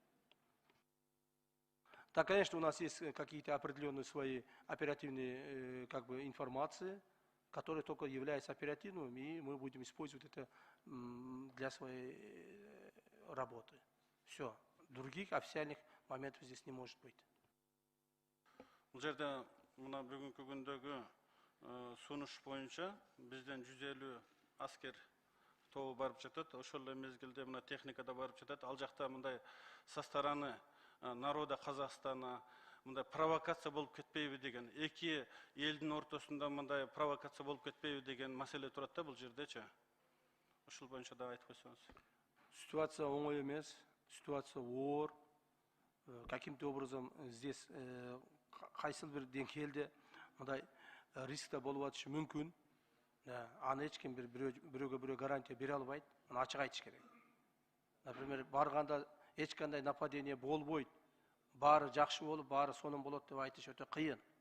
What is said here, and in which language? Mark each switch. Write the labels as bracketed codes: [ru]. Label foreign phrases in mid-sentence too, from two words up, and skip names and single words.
[ru] Так, конечно, у нас есть какие-то определенные свои оперативные как бы информации, которые только являются оперативными, и мы будем использовать это для своей работы. Все. Других официальных моментов здесь не может быть. [ky] Бул жерде мына бүгүнкү күндөгү сунуш боюнча бизден 150 аскер тобу барып жатат. Ошол эле мезгилде мына техника да барып жатат. Ал жакта мындай [ru] со стороны народа Казакстана [ky] мындай провокация болуп кетпейби деген, эки элдин ортосунда мындай провокация болуп кетпейби деген маселе турат да бул жердечи. Ошол боюнча да айтып койсоңуз. Ситуация оңой эмес, ситуация оор. [ru] Каким-то образом здесь [ky] кайсыл бир деңгээлде мындай риск болуп атышы мүмкүн. Аны эч ким бирөөгө бирөө гарантия бере албайт. Аны ачык айтыш керек. Например, барганда эч кандай нападение болбойт. Баары жакшы болуп, баары сонун болот деп айтыш өтө кыйын.